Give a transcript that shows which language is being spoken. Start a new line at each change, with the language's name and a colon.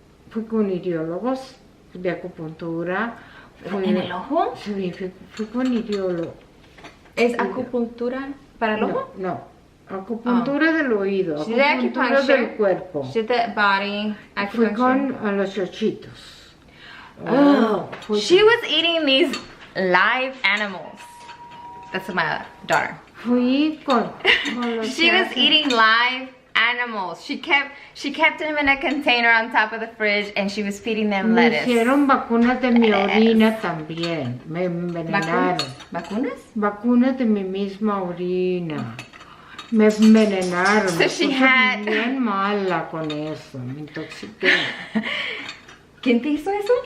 Spanish: Fui con ideólogos de acupuntura. ¿En el ojo? Sí, fui con ideólogo. ¿Es acupuntura para el ojo? No, acupuntura del oído, acupuntura del cuerpo.
English: She did the body acupuncture.
Spanish: Fui con los chochitos.
English: She was eating these live animals. That's my daughter.
Spanish: Fui con los
English: She was eating live animals. She kept them in a container on top of the fridge, and she was feeding them lettuce.
Spanish: Me hicieron vacunas de mi orina también. Me envenenaron. ¿Vacunas? Vacunas de mi misma orina. Me envenenaron.
English: So she had...
Spanish: bien mala con eso. Me intoxiqué. ¿Quién te hizo eso?